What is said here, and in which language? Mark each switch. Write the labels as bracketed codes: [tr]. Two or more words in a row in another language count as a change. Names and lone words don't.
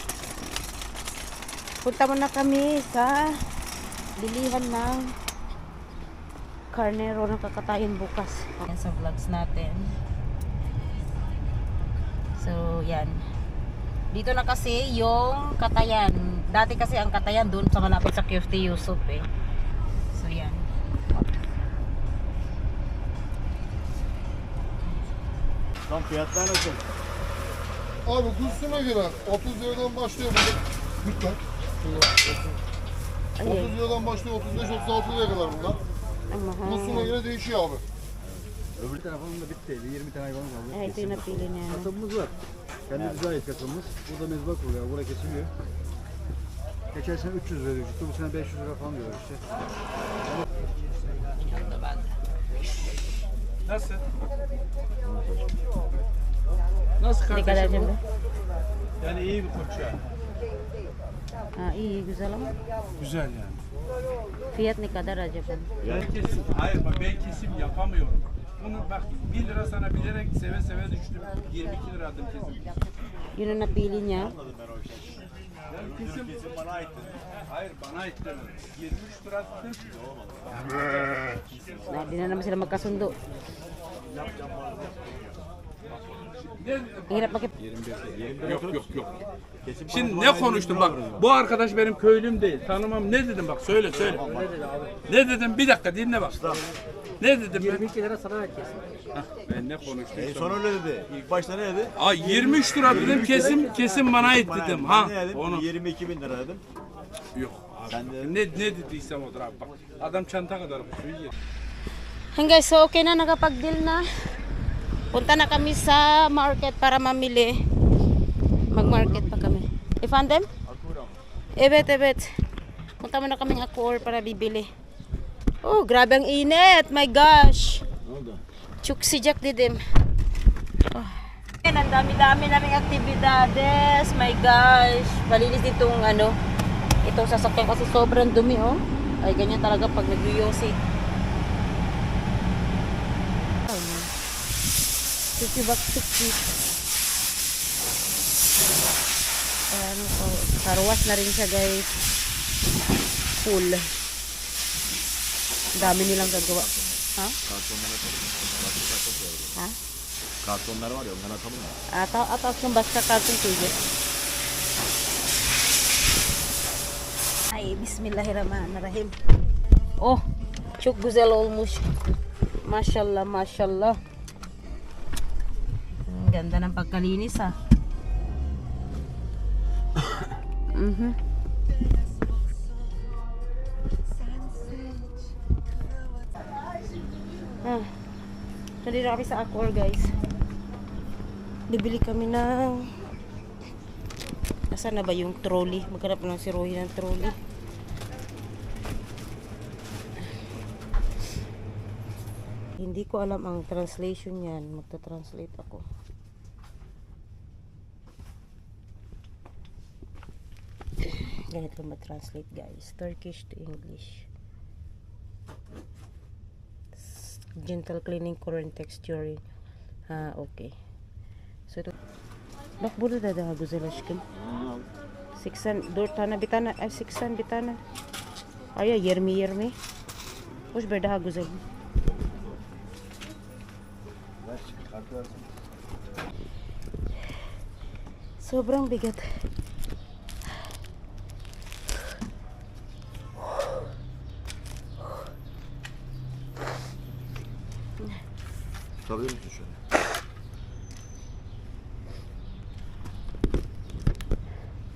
[tl] Punta muna kami sa bilihan ng karnero ng kakatayin bukas. Yan sa vlogs natin. So, yan. Dito na kasi yung Katayan. Dati kasi ang Katayan doon sa malapit sa QFT Yusuf, eh. So, yan. [tr] Tam fiyatlar nasıl? Abi kursuna göre 30 liradan başlıyor burada. Lütfen. 30 liradan başlıyor 35-36 liraya kadar bunlar. [tl] Ang mahal. [tr] Kursuna göre değişiyor abi. Öbür tarafının da bitti. 20 tane hayvan kaldı. [tl] Ay, ito yung napili niya. No? [tr] Kasabımız var. Kendimize ait kasabımız. Burada mezbak oluyor. Burada kesiliyor. Geçen sene 300 lira çıktı. Bu sene 500 lira falan diyorlar işte. Nasıl? Nasıl [tl] Hindi ka kardeşim? dyan ba? [tr] Yani iyi bir koç yani. İyi, güzel ama. Güzel yani. Fiyat ne kadar acaba? Ben kesim, hayır bak ben kesim yapamıyorum. Bunu bak 1 lira sana bilerek seve seve düştüm. 22 lira aldım kesim. [tl] Yun ang napili niya. [tr] Yani kesim bana aitti. Hayır bana aitti. 23 lira attım. [tl] Hindi na naman sila magkasundo. Hirap makip... [tr] Yok yok yok. Şimdi ne konuştum bak. Bu arkadaş benim köylüm değil. Tanımam. Ne dedim bak söyle söyle. Ne dedim bir dakika dinle bak. Ne dedim ben? 22 lira sana kesin. Ben ne konuştum? Son öyle dedi. İlk başta ne dedi? 23 lira dedim kesim bana ait dedim. Ha Ne dedim? onu 22 bin lira dedim. yok. Sen de Ne dediysem odur abi bak. Adam çanta kadar kusuyor yer. [tl] Hanggang so okay na, nakapag-deal na. Punta na kami sa market para mamili. Mag-market pa kami. [tr] Efendim? Evet, evet. [tl] Punta muna kaming Accor para bibili. Oh, grabe ang init. [en] My gosh. [tr] ne oldu? Çok sıcak dedim. Oh. [tl] Ang dami-dami naming aktibidades. [en] My gosh. [tl] Malinis ditong ano. Itong sasakyan kasi sobrang dumi, oh. Ay, ganyan talaga pag nag-yosi. Ano po, karwas na rin siya, guys. Full. Dami nilang gagawa. Ha? Ha? [tr] Kartonlar var ya onları atalım mı? [tl] At yung basta karton sige. Ay, [ar] بسم الله الرحمن الرحيم. [tr] Oh, çok güzel olmuş. Maşallah, maşallah. [tl] Ganda ng pagkalinis, ha. Nandito kami sa Accor, guys. Bibili kami ng... Nasaan na ba yung trolley? Maghanap lang si Rohy ng trolley. Hindi ko alam ang translation yan. Magta-translate ako. Ganito ma-translate, guys. [en] Turkish to English. Gentle cleaning, current texturing. [tl] Okay. So ito. [tr] Bak burada da daha güzel aşkım. 84 tane bir tane 80 bir tane. Ay 20. Hoş bir daha güzel. Ver kartı versin. [tl] Sobrang bigat. [tr] Tutabilir misin şöyle?